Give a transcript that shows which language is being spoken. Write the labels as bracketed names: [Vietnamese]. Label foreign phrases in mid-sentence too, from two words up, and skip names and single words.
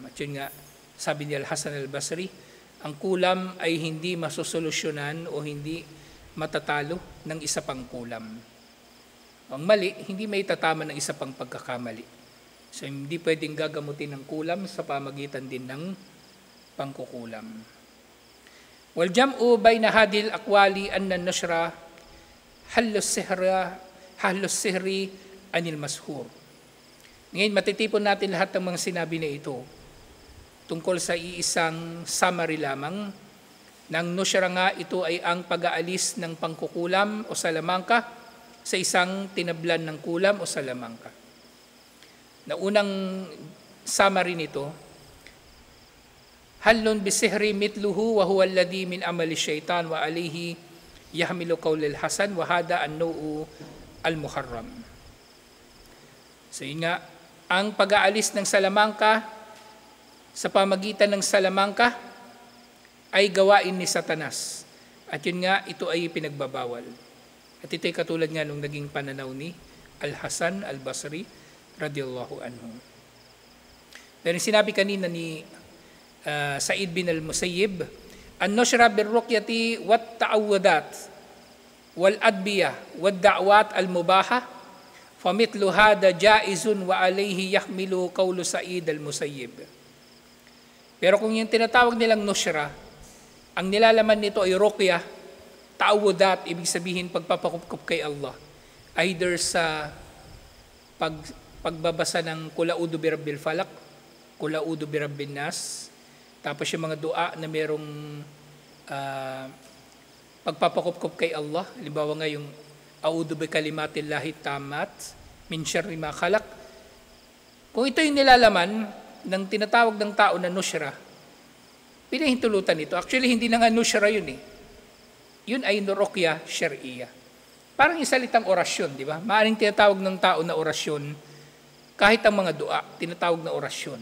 [Filipino] At yun nga, sabi ni Al-Hasan al-Basri, ang kulam ay hindi masusolusyonan o hindi matatalo ng isa pang kulam. Ang mali, hindi may tatama ng isa pang pagkakamali. So hindi pwedeng gagamutin ng kulam sa pamagitan din ng pangkukulam. [Arabic] والجمع بين هذه الأقوال أن النشرة حل السحر عن المسحور. [Filipino] Ngayon matitipon natin lahat ng mga sinabi na ito. tungkol sa iisang summary lamang. Ng nusyra nga, ito ay ang pag-aalis ng pangkukulam o salamangka sa isang tinablan ng kulam o salamangka. Na unang summary nito, [Arabic] حل بسحر مثله وهو الذي من عمل الشيطان وعليه يحمل قول الحسن وهذا النوع المحرم. [Filipino] So yun nga, ang pag-aalis ng salamangka sa pamagitan ng salamangka ay gawain ni Satanas. At yun nga, ito ay pinagbabawal. At ito ay katulad nga nung naging pananaw ni Al-Hasan al-Basri [Arabic] رضي الله عنه. [Filipino] Pero sinabi kanina ni [Arabic] Sa'id bin al-Musayyib, النشرة بالرقية والتعوذات والأدوية والدعوات المباحة فمثل هذا جائز وعليه يحمل قول سعيد المسيب. [Filipino] Pero kung yung tinatawag nilang nushra, ang nilalaman nito ay ruqyah, ta'awudat, ibig sabihin pagpapakupkup kay Allah. Either sa pagbabasa ng [Arabic] قل أعوذ برب الفلق, قل أعوذ برب الناس, [Filipino] tapos yung mga dua na merong pagpapakupkup kay Allah, halimbawa nga yung [Arabic] أعوذ بكلمات الله التامات من شر ما خلق. [Filipino] Kung ito yung nilalaman ng tinatawag ng tao na nushra, pinahintulutan ito. Actually, hindi na nga nushra yun eh. Yun ay [Arabic] رقية شرعية. [Filipino] Parang yung salitang orasyon, di ba? Maaring tinatawag ng tao na orasyon, kahit ang mga dua, tinatawag na orasyon.